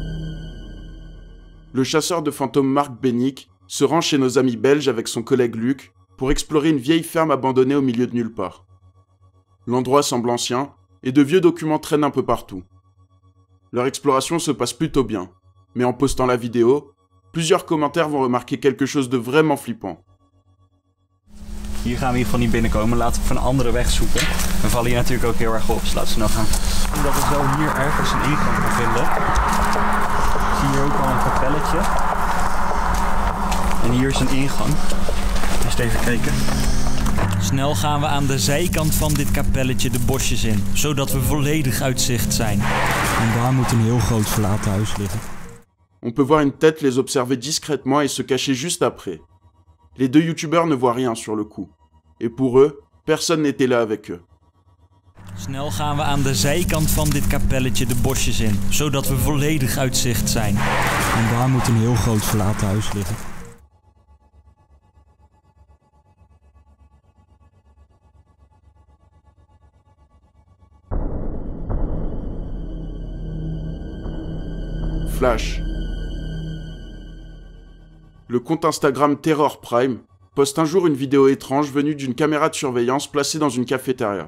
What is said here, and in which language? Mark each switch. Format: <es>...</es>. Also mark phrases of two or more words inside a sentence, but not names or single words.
<fr>Le chasseur de fantômes Marc Bennick se rend chez nos amis belges avec son collègue Luc pour explorer une vieille ferme abandonnée au milieu de nulle part. L'endroit semble ancien et de vieux documents traînent un peu partout. Leur exploration se passe plutôt bien, mais en postant la vidéo, plusieurs commentaires vont remarquer quelque chose de vraiment flippant.</fr> <nl>Hier gaan we in ieder geval niet binnenkomen. Laten we even een andere weg zoeken. We vallen hier natuurlijk ook heel erg op, dus laten we snel gaan. Omdat we zo hier ergens een ingang gaan vinden. Zie je hier ook al een kapelletje. En hier is een ingang. Eens even kijken. Snel gaan we aan de zijkant van dit kapelletje de bosjes in, zodat we volledig uit zicht zijn. En daar moet een heel groot verlaten huis liggen.</nl> <fr>On peut voir une tête les observer discrètement et se cacher juste après. Les deux youtubeurs ne voient rien sur le coup. Et pour eux, personne n'était là avec eux.</fr> <nl>Snel gaan we aan de zijkant van dit kapelletje de bosjes in, zodat we volledig uit zicht zijn. En daar moet een heel groot verlaten huis liggen.</nl> <fr>Flash. Le compte Instagram Terror Prime poste un jour une vidéo étrange venue d'une caméra de surveillance placée dans une cafétéria.</fr>